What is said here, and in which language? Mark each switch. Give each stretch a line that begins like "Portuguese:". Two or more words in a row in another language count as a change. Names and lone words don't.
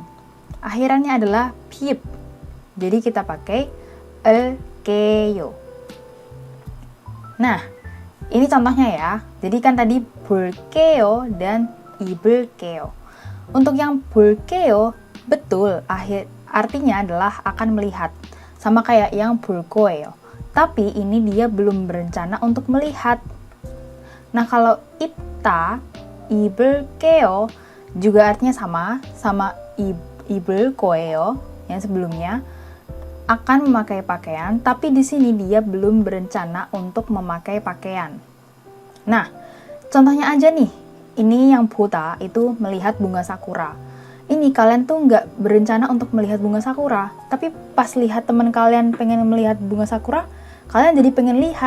Indonesian: Akhirannya adalah pip. Jadi kita pakai 을게요. Nah, ini contohnya ya. Jadi kan tadi 볼게요 dan 입을게요. Untuk yang 볼게요, betul, artinya adalah akan melihat. Sama kayak yang
Korean: 볼 거예요.
Indonesian: Tapi ini dia belum berencana untuk melihat. Nah, kalau 입다, 입을게요 juga artinya sama
Korean: 입을 거예요
Indonesian: yang sebelumnya, akan memakai pakaian, tapi di sini dia belum berencana untuk memakai pakaian. Nah, contohnya aja nih, ini yang 보다 itu melihat bunga sakura. Ini kalian tuh nggak berencana untuk melihat bunga sakura, tapi pas lihat teman kalian pengen melihat bunga sakura, kalian jadi pengen lihat.